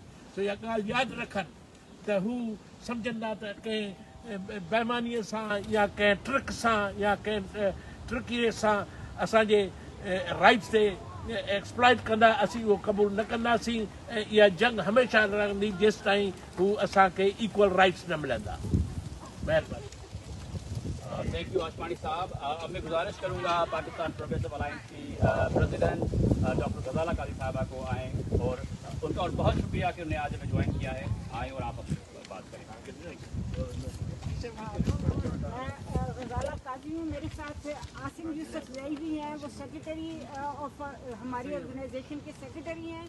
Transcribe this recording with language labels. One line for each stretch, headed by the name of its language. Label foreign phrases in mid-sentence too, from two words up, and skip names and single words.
Sindhi: सो इहा ॻाल्हि यादि रखनि त हू सम्झंदा त कंहिं बेईमानीअ सां या कंहिं ट्रिक सां या कंहिं ट्रिकीअ सां असांजे राइट्स ते एक्सप्लॉइट कंदा, असीं उहो क़बूल न कंदासीं ऐं इहा जंग हमेशह रहंदी जेसि ताईं हू असांखे
English: equal rights
Sindhi: न मिलंदा। महिरबानी।
English: Thank you
Urdu: آشمانی صاحب۔ اب میں گزارش کروں گا پاکستان پروگریسو الائنس کی پریزیڈنٹ ڈاکٹر غزالہ قاضی صاحبہ کو آئیں اور ان کا اور بہت شکریہ کہ انہوں نے آج ہمیں جوائن کیا ہے، آئیں اور آپ اپنی بات کریں۔ غزالہ قاضی ہوں، میرے ساتھ عاصم یوسفزئی بھی ہیں، وہ
English: secretary of
Urdu: ہماری آرگنائزیشن کے سیکریٹری ہیں۔